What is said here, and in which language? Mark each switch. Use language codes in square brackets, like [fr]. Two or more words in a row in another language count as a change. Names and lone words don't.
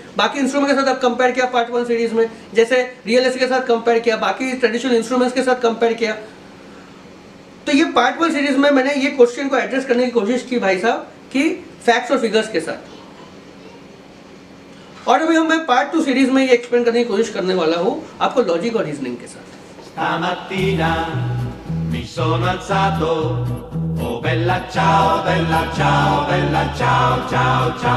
[hi] बाकी इंस्ट्रूमेंट के साथ आप कंपेयर किया [en] part 1 series [hi] में, जैसे [en] real estate [hi] के साथ कंपेयर किया, बाकी [en] traditional instruments [hi] के साथ कंपेयर किया। तो ये [en] part 1 series [hi] में मैंने ये क्वेश्चन को एड्रेस करने की कोशिश की भाई साहब कि फैक्ट्स और फिगर्स के साथ। और अभी मैं [en] part 2 series [hi] में ये एक्सप्लेन करने की कोशिश करने वाला हूँ आपको लॉजिक और रीजनिंग के साथ। [it] Stamattina mi sono alzato, oh bella ciao, bella ciao, bella ciao, ciao, ciao.